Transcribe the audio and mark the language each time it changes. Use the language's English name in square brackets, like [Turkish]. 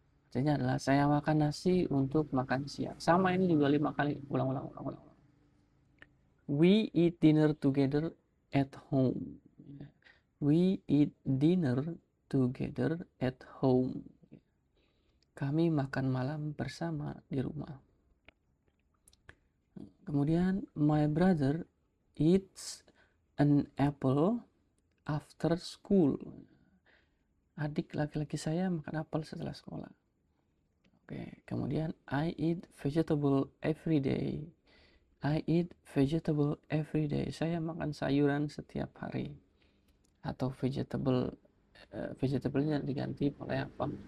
[Indonesian] Artinya adalah saya makan nasi untuk makan siang. Sama, ini juga 5 kali. Ulang. [English] We eat dinner together at home. We eat dinner together at home. [Indonesian] Kami makan malam bersama di rumah. Kemudian [English] my brother eats an apple after school. [Indonesian] Adik laki-laki saya makan apel setelah sekolah. [English] Oke, [Indonesian] kemudian [English] I eat vegetable every day. I eat vegetable every day. [Indonesian] Saya makan sayuran setiap hari. Atau vegetable-nya diganti oleh apa?